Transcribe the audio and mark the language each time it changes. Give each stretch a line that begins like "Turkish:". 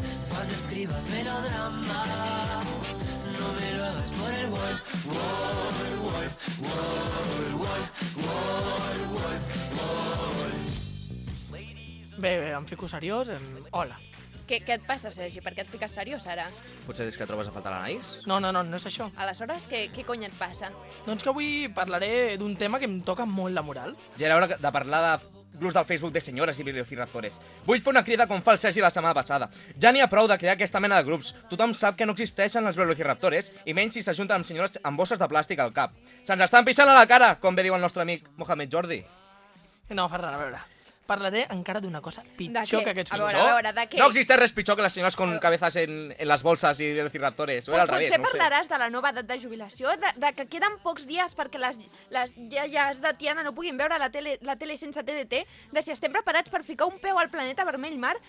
Spanish: Cuando escribas melodramas, no me lo hagas por el wall.
Catalan: Bé, em fico seriós. Hola. Què et passa, Sergi? Per què et fiques seriós, ara? Potser és que trobes a faltar l'Anaïs? No és això. Aleshores, què cony et passa? Doncs que avui parlaré d'un tema que em toca molt la moral. Ja era hora de parlar de grups del Facebook de senyores i velociraptores. Vull fer una crida com fa el Sergi la setmana passada. Ja n'hi ha prou de crear aquesta mena de grups. Tothom sap que no existeixen els velociraptores, i menys si s'ajunten amb senyores amb bosses de plàstic al cap. Se'ns estan pixant a la cara, com bé diu el nostre amic Mohamed Jordi. No, Ferran, a veure... parlaré encara d'una cosa pitjor que aquests pitjors. A veure, de què? No existeix res pitjor que les senyores
Spanish: con cabezas en las bolsas y los cirraptores.
Catalan: Potser parlaràs de la nova edat de jubilació, de que queden pocs dies perquè les iaies de Tiana no puguin veure la tele sense TDT, de si estem preparats per ficar un peu al planeta vermell mar.